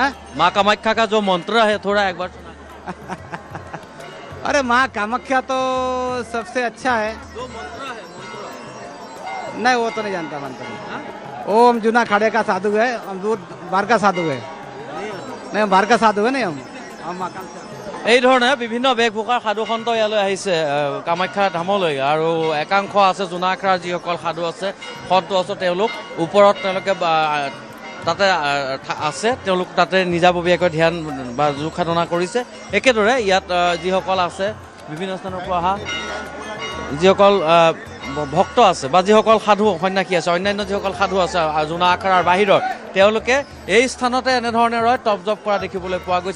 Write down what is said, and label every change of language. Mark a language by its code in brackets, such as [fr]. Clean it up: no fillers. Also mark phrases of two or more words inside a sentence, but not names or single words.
[hi] माँ कामाख्या का जो मंत्र है थोड़ा एक बार सुना। अरे माँ कामाख्या तो सबसे अच्छा है। जो मंत्र है नहीं वो तो नहीं जानता मंत्र। ओम जूना अखाड़े का साधु है, हम दूर बाहर का साधु है। नहीं हम बाहर का साधु है, नहीं हम महाकाल से। [as] এই ধৰণে বিভিন্ন বেশভূষাৰ সাধু সন্ত ইয়ালৈ আহিছে কামাখ্যা ধামলৈ। আৰু একাংশ আছে জোনা আখৰাৰ যিসকল সাধু আছে, সন্ত আছে, তেওঁলোক ওপৰত তেওঁলোকে তাতে আছে, তেওঁলোক তাতে নিজাববীয়াকৈ ধ্যান বা যোগ সাধনা কৰিছে। একেদৰে ইয়াত যিসকল আছে বিভিন্ন স্থানৰ পৰা অহা যিসকল ভক্ত আছে বা যিসকল সাধু সন্ন্যাসী আছে, অন্যান্য যিসকল সাধু আছে জোনা আখৰাৰ বাহিৰৰ, তেওঁলোকে এই স্থানতে এনেধৰণে ৰয় তপ জপ কৰা দেখিবলৈ পোৱা গৈছে।